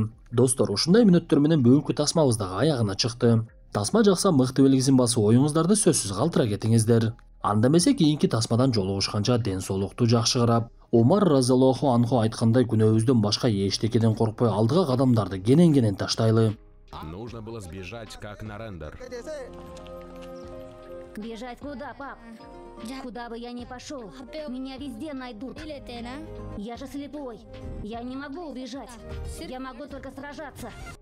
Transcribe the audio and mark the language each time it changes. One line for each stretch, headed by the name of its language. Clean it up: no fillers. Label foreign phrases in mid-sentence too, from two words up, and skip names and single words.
Kyrgyz: Достор, ушундай мүнөттөр менен бүгүнкү тасмабыз дагы аягына чыкты. Тасма жакса мыкты белгисин басып, оюңуздарды сөзсүз калтыра кетиңиздер. Анда эмесе кийинки тасмадан жолугушканча ден соолукту жакшы карап, Умар
Arabic: رضي الله عنه
Kyrgyz: айткандай күнөөбүздөн башка эчтекеден коркпой алдыга кадамдарды кенен таштайлы.
Russian: Нужно было сбежать, как на рендер. Бежать куда, пап? Куда бы я ни пошел, меня везде найдут. Я же слепой. Я не могу убежать. Я могу только сражаться.